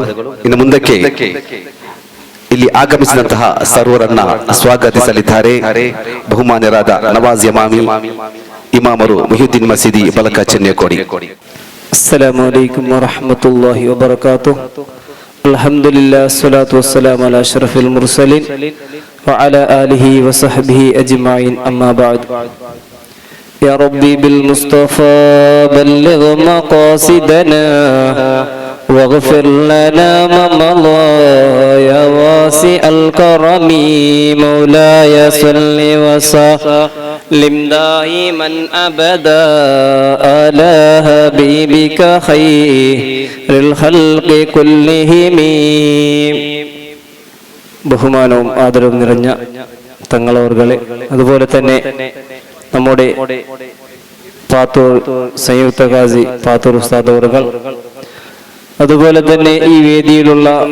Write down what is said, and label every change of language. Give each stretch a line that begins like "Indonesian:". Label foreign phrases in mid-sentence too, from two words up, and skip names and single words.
Kannada: ಇನ್ನು ಮುಂದಕ್ಕೆ ಇಲ್ಲಿ ಆಗಮಿಸಿದಂತಹ ಸರ್ವರನ್ನ ಸ್ವಾಗತಿಸಲಿದ್ದಾರೆ ಬಹುಮಾನ್ಯರಾದ ನವಾಜ್ ಯಮಾಮಿ ಇಮಾಮರು ಮುಹಿಯುದ್ದೀನ್ ಮಸೀದಿ ಬಲಕ ಚೆನ್ನಕೋಡಿ.
Arabic: السلام عليكم ورحمة الله وبركاته. الحمد لله والصلاة والسلام على أشرف المرسلين وعلى آله وصحبه أجمعين. أما بعد. يا ربي بالمصطفى بلغ مقاصدنا واغفر لنا ما مضى يا واسع الكرم مولاي صل وسلم دائما أبدا على حبيبك خير الخلق كلهم.
Malayalam: ബഹുമാനവും ആദരവും നിറഞ്ഞ തങ്ങളവർകളെ, അതുപോലെ തന്നെ നമ്മുടെ പാത്തൂർ സംയുക്ത ഖാസി പാത്തൂർ ഉസ്താദ് അവർകൾ, അതുപോലെ തന്നെ ഈ വേദിയിലുള്ള